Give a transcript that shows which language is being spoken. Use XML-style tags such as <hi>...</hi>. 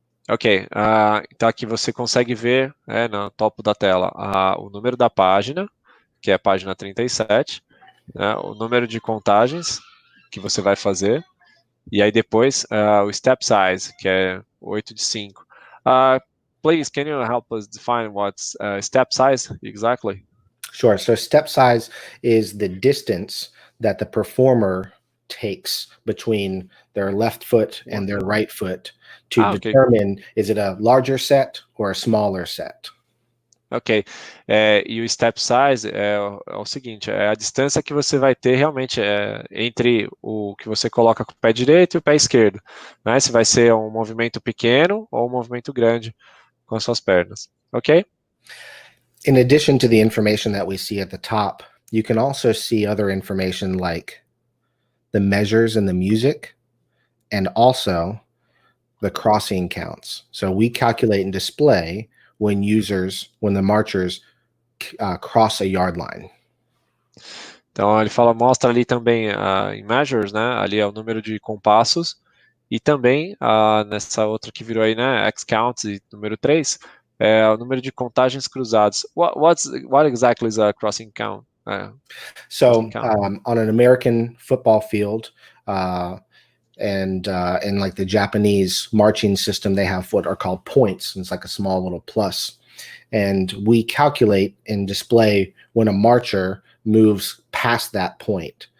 <pt>Ok, então aqui você consegue ver no topo da tela o número da página, que é a página 37, né, o número de contagens que você vai fazer, e aí depois o step size, que é 8 de 5.</pt> <en>Please, can you help us define what's step size exactly? Sure, so step size is the distance that the performer takes between their left foot and their right foot to determine, is it a larger set or a smaller set?</en> <pt>Ok, e o step size é o seguinte, é a distância que você vai ter realmente entre o que você coloca com o pé direito e o pé esquerdo, né? Se vai ser um movimento pequeno ou um movimento grande com as suas pernas, ok?</pt> <en>In addition to the information that we see at the top, you can also see other information like the measures in the music and also the crossing counts. So we calculate and display when the marchers cross a yard line.</en> <pt>Então ele mostra ali também em measures, né? Ali é o número de compassos e também nessa outra que virou aí, né? X counts e número 3, é o número de contagens cruzadas.</pt> <en>What exactly is a crossing count? So on an American football field, and in like the Japanese marching system, they have what are called points. It's like a small little plus. And we calculate and display when a marcher moves past that point.</en>